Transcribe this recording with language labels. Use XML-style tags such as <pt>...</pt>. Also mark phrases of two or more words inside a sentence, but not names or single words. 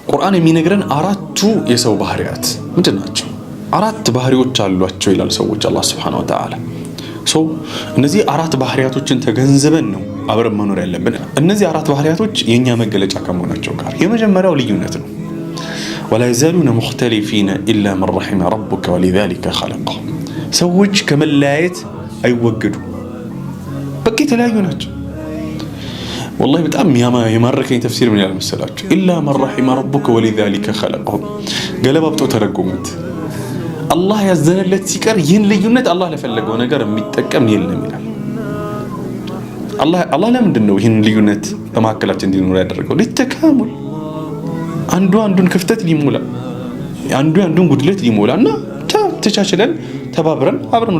<am>ቁርአን የሚነግረን አራቱ የሰው ባህሪያት ምንድን ናቸው? አራት ባህሪዎች አሏቸው ይላል ሰዎች አላህ</am> <ar>سبحانه وتعالى።</ar> <am>እነዚህ አራት ባህሪያቶችን ተገንዝበን ነው አብረን መኖር ያለብን። እነዚህ አራት ባህሪያቶች የኛ መገለጫ ከመሆናቸው ጋር የመጀመሪያው ልዩነት ነው።</am> <ar>ولا يزالون مختلفين إلا من رحم ربك ولذلك خلقهم።</ar> <am>ሰዎች ከመለያየት አይወገዱ በቃ የተለያዩ ናቸው። والله በጣም የማረከኝ ተፍሲር ምን ያለ መሰላችሁ?</am> <ar>إلا من رحم ربك ولذلك خلقهم።</ar> <am>ገለባብጠው ተረጎሙት። አላህ ያዘነለት ሲቀር ይህን ልዩነት አላህ ለፈለገው ነገር የሚጠቀም የለም ይላል። አላህ ለምንድን ነው ይህን ልዩነት በመካከላችን እንዲኖር ያደረገው? ለተካሙል አንዱ አንዱን ክፍተት ሊሞላ አንዱ አንዱን ጉድለት ሊሞላና ተቻችለን ተባብረን አብረን</am>